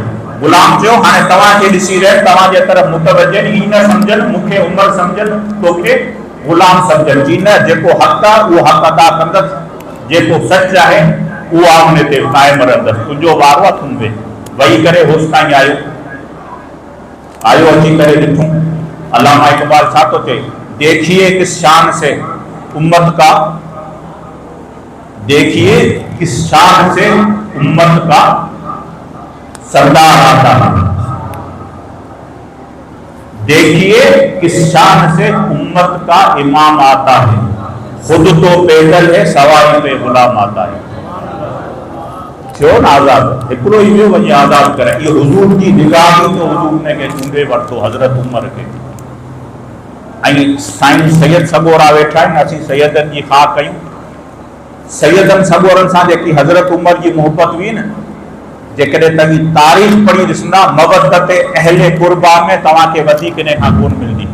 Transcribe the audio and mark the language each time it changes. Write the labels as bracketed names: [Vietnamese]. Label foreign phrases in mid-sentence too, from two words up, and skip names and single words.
[Sindhi] गुलाम चयो हाणे तव्हांखे ॾिसी रहे तव्हांजे तरफ़ मुतवजह, ई न सम्झनि मूंखे उमर सम्झनि, तोखे गुलाम सम्झनि। जी न, जेको हक़ आहे उहो हक़ अदा कंदसि, जेको सच आहे उहो आहे उन ते क़ाइमु रहंदसि। तुंहिंजो वारो आहे, तूं वेही करे होसि ताईं आयो अची करे ॾिठूं। अल्लामा इक़बाल छा थो चए, [Urdu] دیکھیے کس شان سے امت کا، دیکھیے کس شان سے امت کا سردار آتا ہے، دیکھیے کس شان سے امت کا امام آتا ہے، خود تو پیدل ہے سواری پہ غلام آتا ہے. [Sindhi] थियो न आज़ाद, हिकिड़ो ई वियो वञी आज़ाद करे। इहो हुजूर जी निगाह तो हुजूर ने के चूंडे वरितो हज़रत उमर के। ऐं साईं सैयद सगोरा वेठा आहिनि, असीं सैयदनि जी ख़ा कयूं। सैयदनि सगोरनि सां जेकी हज़रत उमर जी मोहबत हुई न, जेकॾहिं तव्हां तारीख़ पढ़ी ॾिसंदा, मवदत अहले कुर्बा में तव्हांखे वधीक इन खां कोन मिलंदी।